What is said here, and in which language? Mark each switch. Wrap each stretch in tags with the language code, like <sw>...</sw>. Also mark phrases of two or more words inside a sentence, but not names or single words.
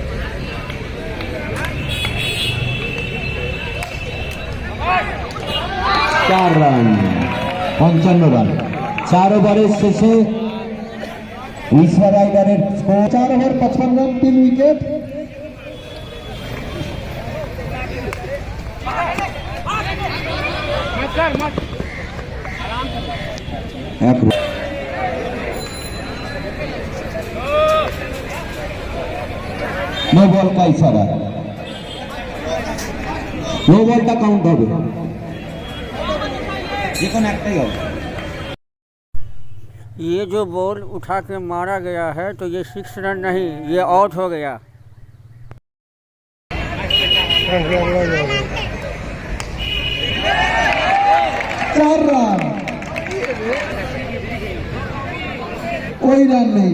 <en>4 run. 55 run.</en> <bn>4 ওভারের শেষে মিস্টার রাইডারের স্কোর 4 ওভার 55 রান 3 উইকেট।</bn> <en>no ball</en> <hi>का इशारा,</hi> <en>no ball</en> <hi>का काउंट</hi> <bn>হবে, যে কোন একটাই হবে।</bn> <hi>ये जो बॉल उठा के मारा गया है तो ये 6 रन नहीं, ये आउट हो गया। 4 रन, कोई रन नहीं।</hi>